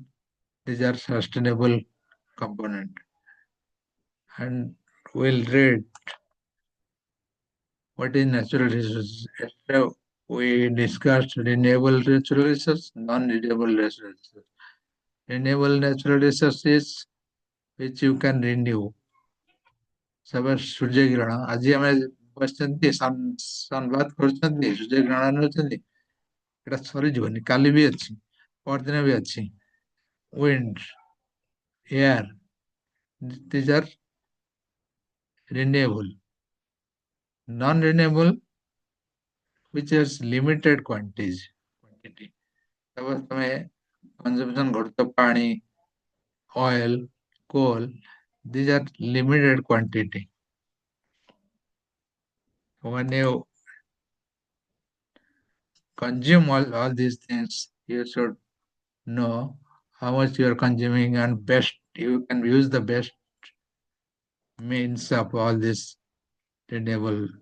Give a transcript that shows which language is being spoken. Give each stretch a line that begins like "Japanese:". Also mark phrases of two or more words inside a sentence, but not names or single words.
English: These are sustainable component. And we'll read what is natural resources. Yesterday we discussed renewable natural resources, non-renewable natural resources. Renewable natural resources which you can renew.
Odia: ସପୋଜ ସୂର୍ଯ୍ୟ କିରଣ ଆଜି ଆମେ ବସିଛନ୍ତି ସନବାତ କରୁଛନ୍ତି ସୂର୍ଯ୍ୟ କିରଣ ନେଉଛନ୍ତି ଏଟା ସରିଯିବନି କାଲି ବି ଅଛି ପରଦିନ ବି ଅଛି
English: wind air these are renewable non-renewable which has limited quantity सपोज ତମେ consumption
Odia: କରୁଛ ପାଣି
English: oil coal these are limited quantity when you consume all these things you should know how much you are consuming and best you can use the best means of all this renewable